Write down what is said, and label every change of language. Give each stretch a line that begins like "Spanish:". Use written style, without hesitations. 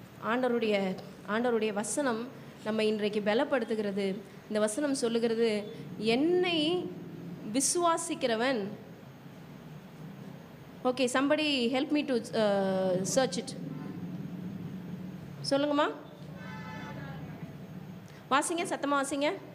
Tamil: ஆண்டவருடைய வசனம் நம்ம இன்றைக்கு பலப்படுத்துகிறது. இந்த வசனம் சொல்லுகிறது, என்னை விசுவாசிக்கிறவன்.
English: Okay, somebody help me to search it.
Tamil: சொல்லுங்கம்மா, வாசிங்க, சத்தமாக வாசிங்க.